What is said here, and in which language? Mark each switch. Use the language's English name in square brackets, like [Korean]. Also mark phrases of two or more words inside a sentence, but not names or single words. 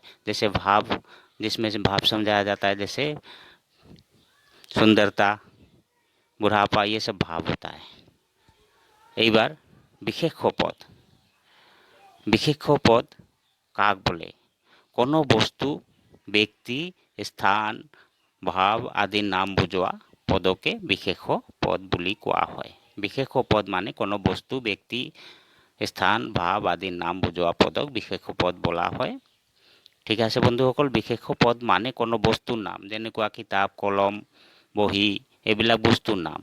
[Hindi] जैसे भाव, जिसमें से भाव समझाया जाता है, जैसे सुंदरता, बुढ़ापा, ये सब भाव होता है। [Assamese] এক বাৰ বিশেষ পদ কাক বোলে, কোনো বস্তু, ব্যক্তি, স্থান, ভাৱ আদি নাম বুজোৱা পদকে বিশেষ পদ বুলি কোৱা হয়। বিশেষ পদ মানে কোনো বস্তু, ব্যক্তি, স্থান, ভাৱ আদি নাম বুজোৱা পদক বিশেষ পদ বোলা হয়। ঠিক আছে বন্ধুসকল, বিশেষ পদ মানে কোনো বস্তুৰ নাম, যেনেকুৱা কিতাপ, কলম, বহি, এইবিলাক বস্তুৰ নাম।